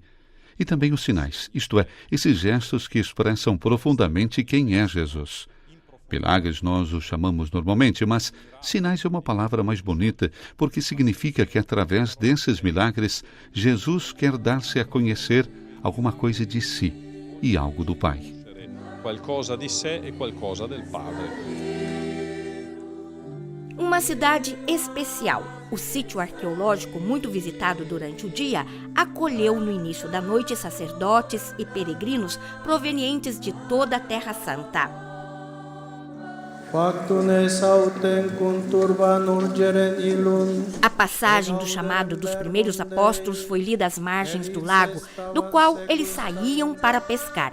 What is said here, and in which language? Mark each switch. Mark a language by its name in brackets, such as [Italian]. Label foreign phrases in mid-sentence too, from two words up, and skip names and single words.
[Portuguese] E também os sinais, isto é, esses gestos que expressam profundamente quem é Jesus. Milagres nós os chamamos normalmente, mas sinais é uma palavra mais bonita, porque significa que através desses milagres, Jesus quer dar-se a conhecer alguma coisa de si e algo do Pai. [Italian] Qualcosa di sé e qualcosa del Padre. [Portuguese] Uma cidade especial. O sítio arqueológico, muito visitado durante o dia, acolheu no início da noite sacerdotes e peregrinos provenientes de toda a Terra Santa. A passagem do chamado dos primeiros apóstolos foi lida às margens do lago, do qual eles saíam para pescar.